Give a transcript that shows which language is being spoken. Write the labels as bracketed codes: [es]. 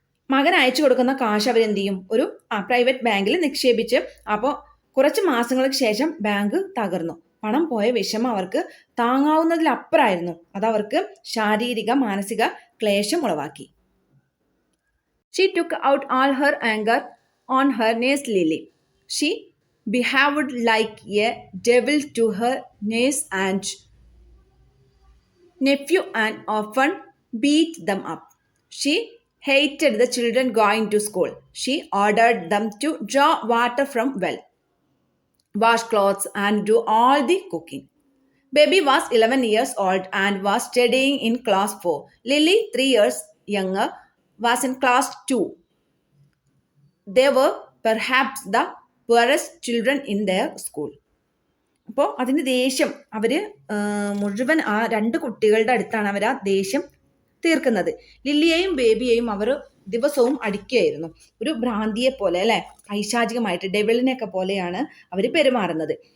[ml] മകൻ അയച്ചു കൊടുക്കുന്ന കാശ് അവരെന്ത് ചെയ്യും? ഒരു പ്രൈവറ്റ് ബാങ്കിൽ നിക്ഷേപിച്ച്. അപ്പോൾ കുറച്ച് മാസങ്ങൾക്ക് ശേഷം ബാങ്ക് തകർന്നു. പണം പോയ വിഷമം അവർക്ക് താങ്ങാവുന്നതിലപ്പുറമായിരുന്നു. അതവർക്ക് ശാരീരിക മാനസിക ക്ലേശം ഉളവാക്കി. [en] She took out all her anger on her niece Lily. She behaved like a devil to her niece and nephew and often beat them up. She hated the children going to school. She ordered them to draw water from well, wash clothes, and do all the cooking. Baby was 11 years old and was studying in class 4. Lily, 3 years younger, was in class 2. They were perhaps the poorest children in their school. [ml] അപ്പോൾ അതിന് ദേഷ്യം മുഴുവൻ ആ 2 കുട്ടികളുടെ അടുത്താണ് അവർ ആ ദേഷ്യം തീർക്കുന്നത്. ലില്ലിയെയും ബേബിയെയും അവർ ദിവസവും അടിക്കുകയായിരുന്നു. ഒരു ഭ്രാന്തിയെ പോലെ, അല്ലെ, പൈശാചികമായിട്ട് ഡെവിളിനെയൊക്കെ പോലെയാണ് അവർ പെരുമാറുന്നത്.